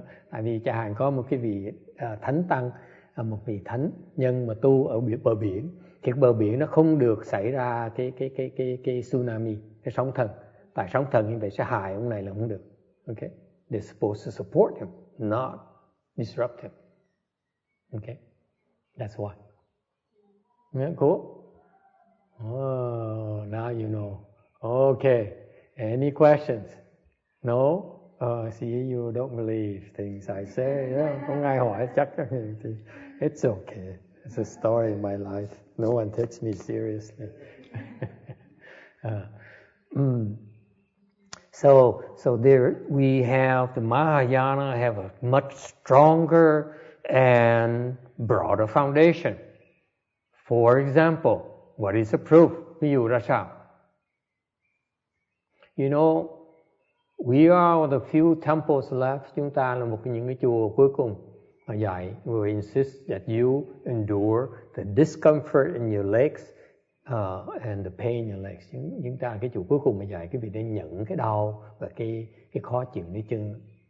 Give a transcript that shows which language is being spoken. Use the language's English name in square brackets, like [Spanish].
[Vietnamese] Tại vì chẳng hạn có một cái vị thánh tăng, một vị thánh nhân mà tu ở bờ biển, thì bờ biển nó không được xảy ra cái tsunami, cái sóng thần. Tại sóng thần như vậy sẽ hại ông này là không được. [English] Okay? They're supposed to support him, not disrupt him. Okay? That's why. Yeah, cool. Oh, now you know. Okay. Any questions? No? See, you don't believe things I say. Yeah, [Vietnamese] không ai hỏi chắc. [English] It's okay. It's a story in my life. No one takes me seriously. So there we have the Mahayana have a much stronger and broader foundation. For example, what is the proof? [Vietnamese] Ví dụ ra sao? [English] You know, we are the few temples left. [Vietnamese] Chúng ta là một trong những cái chùa cuối cùng mà dạy. [English] We insist that you endure the discomfort in your legs and the pain in your legs. [Vietnamese] Chúng ta cái chùa cuối cùng mà dạy cái việc để nhận cái đau và cái khó chịu dưới chân.